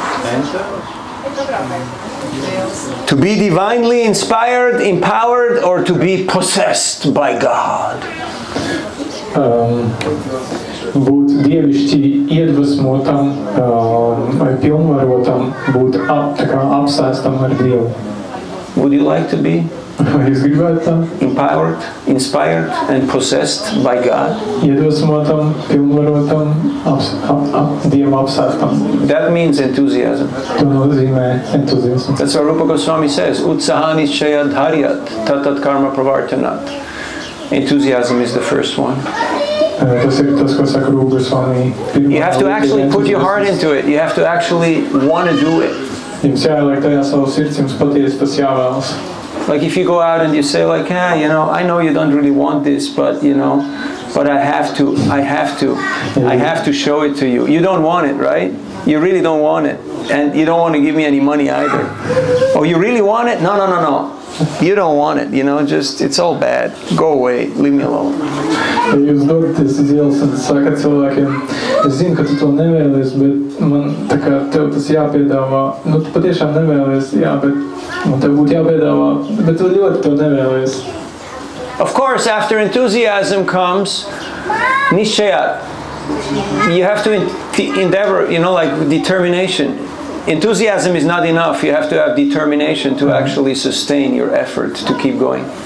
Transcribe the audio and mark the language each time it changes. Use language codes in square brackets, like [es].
[en] To be divinely inspired, empowered, or to be possessed by God? [lv] Būt dievišķi iedvesmotam vai pilnvarotam, būt apsēstam ar Dievu. [en] Would you like to be [lv] Vai jūs gribētu tā? [en] empowered, inspired, and possessed by God? [lv] Iedvesmotam, pilnvarotam, Dievu apsēstam. [en] That means enthusiasm. [lv] To nozīmē entuziasmu. [en] That's what Rupa Goswami says. [sa] Utsahani chayad haryat tatat karma pravartanat. [en] Enthusiasm is the first one. [lv] Tas ir tas, ko saka Rupa Goswami. [en] You have to actually put your heart into it. You have to actually want to do it. [lv] Jums jāieliek tajā savu sirds, jums patiesi tas jāvēlas. [en] Like if you go out and you say like, you know, I know you don't really want this, but you know, but I have to show it to you. You don't want it, right? You really don't want it. And you don't want to give me any money either. Oh, you really want it? No. You don't want it, you know, just, it's all bad. Go away, leave me alone. [lv] Ja jūs dodaties uz ielas un sakat cilvēkiem, es zinu, ka tu to nevēlies, bet man tā kā tev tas jāpiedāvā, nu tu patiešām nevēlies, jā, bet man tev būtu jāpiedāvā, bet tu ļoti to nevēlies. [en] Of course, after enthusiasm comes nishchayat. You have to endeavor, you know, like determination. Enthusiasm is not enough. You have to have determination to actually sustain your effort to keep going.